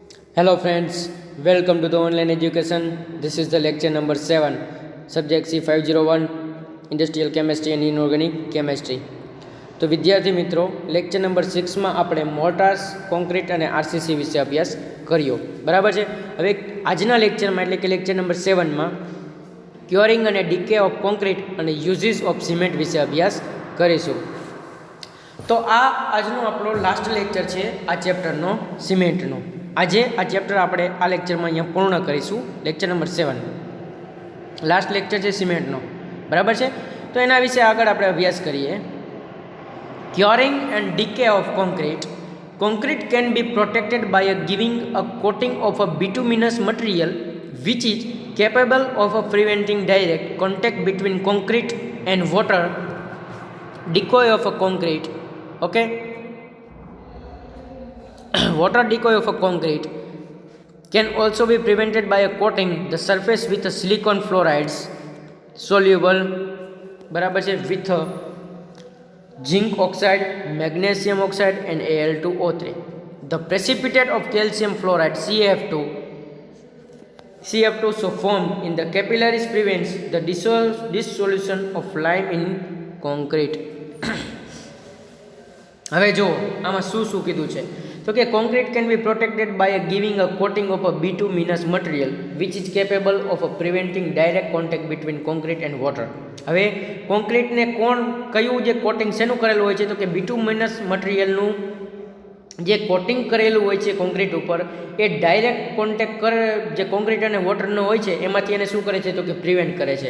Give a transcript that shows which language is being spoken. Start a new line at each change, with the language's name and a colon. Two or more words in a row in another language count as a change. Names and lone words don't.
English: Hello friends, welcome to the online education. This is the lecture number 7, subject C501, Industrial Chemistry and Inorganic Chemistry.
Gujarati: તો વિદ્યાર્થી મિત્રો,
English: lecture number
Gujarati: 6માં આપણે મોર્ટાર્સ, કોન્ક્રીટ અને આરસીસી વિશે અભ્યાસ કર્યો. બરાબર છે. હવે આજના લેક્ચરમાં એટલે કે
English: lecture number
Gujarati: 7માં ક્યોરિંગ અને
English: decay of concrete
Gujarati: અને
English: uses of cement
Gujarati: વિશે અભ્યાસ કરીશું. તો આજનો આપણો
English: last lecture
Gujarati: છે આ ચેપ્ટરનો, સિમેન્ટનો. આજે આ ચેપ્ટર આપણે આ લેક્ચરમાં અહીંયા પૂર્ણ કરીશું.
English: lecture number
Gujarati: 7
English: last lecture
Gujarati: છે સિમેન્ટનો. બરાબર છે. તો એના વિશે આગળ આપણે અભ્યાસ કરીએ.
English: curing and decay of concrete. Concrete can be protected by giving a coating of a bituminous material which is capable of preventing direct contact between concrete and water. Decoy of a concrete, okay. Water decoy of a concrete can also be prevented by coating the surface with silicon fluorides soluble,
Gujarati: બરાબર છે,
English: with zinc oxide, magnesium oxide and Al2O3. The precipitate of calcium fluoride CF2 so formed in the capillaries prevents the dissolution of lime in concrete.
Gujarati: હવે જો આમાં શું કીધું છે તો કે
English: concrete can be protected by giving a coating of a bituminous material which is capable of preventing direct contact between concrete and water.
Gujarati: હવે કોન્ક્રીટને કયું જે કોટિંગ શેનું કરેલું હોય છે તો કે bituminous મટીરિયલનું જે કોટિંગ કરેલું હોય છે કોન્ક્રીટ ઉપર એ
English: direct contact
Gujarati: જે કોન્ક્રીટ અને વોટરનો હોય છે એમાંથી એને શું કરે છે તો કે પ્રિવેન્ટ કરે છે.